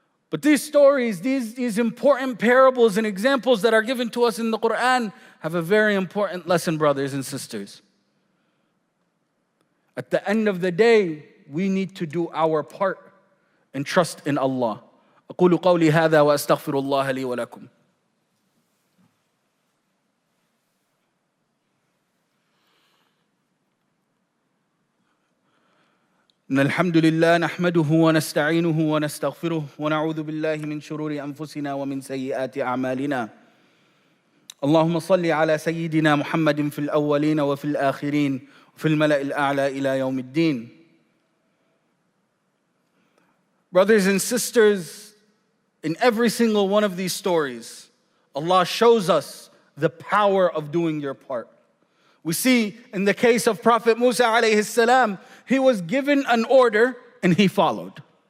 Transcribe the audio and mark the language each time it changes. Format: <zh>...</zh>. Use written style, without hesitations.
<en>But these stories, these important parables and examples that are given to us in the Quran have a very important lesson, brothers and sisters. At the end of the day, we need to do our part and trust in Allah.</en> <ar>أقول قولي هذا وأستغفر الله لي ولكم. إن الحمد لله نحمده ونستعينه ونستغفره ونعوذ بالله من شرور أنفسنا ومن سيئات أعمالنا. اللهم صل على سيدنا محمد في الأولين وفي الآخرين وفي الملأ الأعلى إلى يوم الدين.</ar> <en>Brothers and sisters, in every single one of these stories, Allah shows us the power of doing your part. We see in the case of Prophet Musa alayhi salam, he was given an order and he followed.</en>